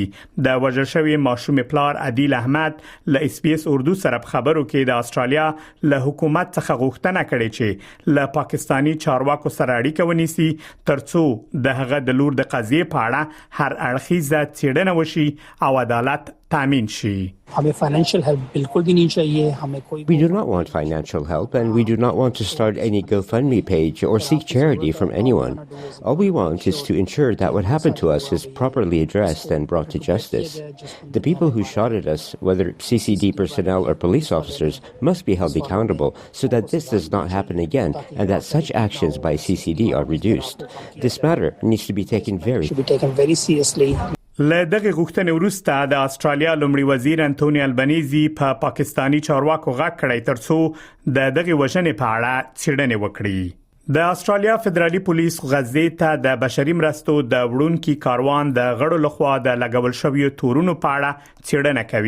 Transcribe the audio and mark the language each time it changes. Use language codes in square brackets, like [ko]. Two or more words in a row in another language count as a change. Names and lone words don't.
[ps] د وژل شوی ماشوم پلار عادل احمد له SBS اردو سره په خبرو کې د استرالیا له حکومت څخه غوښتنه کړې چې له پاکستانی چارواکو سره اړیکه ونیسي ترڅو د هغه د لور د قضیې په اړه هر اړخیزه څېړنه وشي او عدالت تامین شي. [en] We do not want financial help and we do not want to start any GoFundMe page or seek charity from anyone. All we want is to ensure that what happened to us is properly addressed and brought to justice. The people who shot at us, whether CCD personnel or police officers, must be held accountable so that this does not happen again and that such actions by CCD are reduced. This matter needs to be taken very seriously. [ps] له دغه غوښتنې وروسته د استرالیا لومړي وزیر انټونی البنيزي په پاکستانی چارواکو غږ کړی ترڅو د دغه وژنې په اړه څېړنه وکړي. د استرالیا فدرالي پولیس غزې ته د بشري مرستو د وړونکي کاروان د غړو لخوا د لګول شویو تورونو په اړه څېړنه کوي.